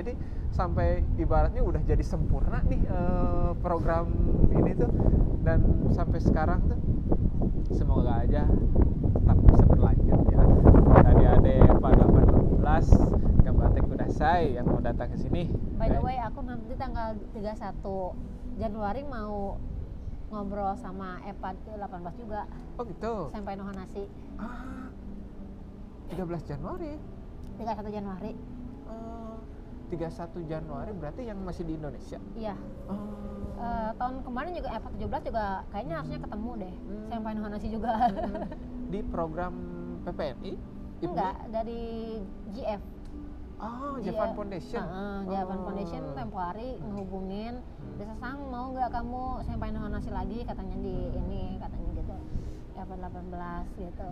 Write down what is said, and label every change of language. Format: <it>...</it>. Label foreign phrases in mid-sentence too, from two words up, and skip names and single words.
<id>Jadi sampai ibaratnya udah jadi sempurna nih program ini tuh, dan sampai sekarang tuh semoga aja tetap bisa berlanjut ya. Adik-adik pada 18</id> <ja>頑張ってください</ja> <id>yang mau datang ke sini.</id> <en>By the way,</en> <id>aku nanti tanggal 31 Januari mau ngobrol sama EPA 18 juga. Oh gitu. Senpai no Hanashi. 13 Januari. 31 Januari. 31 Januari berarti yang masih di Indonesia. Iya. Tahun kemarin juga EPA 17 juga kayaknya harusnya ketemu deh. Senpai no Hanashi juga. Di program PPNI? Enggak, dari GF. Japan Foundation. Japan Foundation tempo hari ngehubungin, bisa sang mau nggak kamu Senpai no Hanashi lagi katanya di ini katanya gitu. EPA 18 gitu.</id>